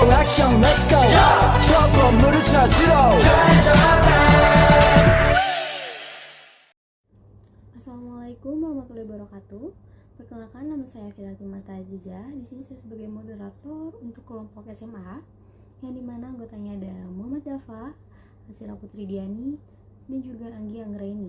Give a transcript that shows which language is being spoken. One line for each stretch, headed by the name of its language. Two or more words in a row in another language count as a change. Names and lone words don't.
Korean: 액션
English: let's go
Korean: 저 건물을 찾으러
Arabic: السلام عليكم ورحمة الله وبركاته.
Indonesian: Perkenalkan, nama saya Firdaus Marta Azizah. Di sini saya sebagai moderator untuk kelompok SMA, yang dimana anggotanya ada Muhammad Dafa, Hasira Putri Diani, dan juga Anggi Anggraini.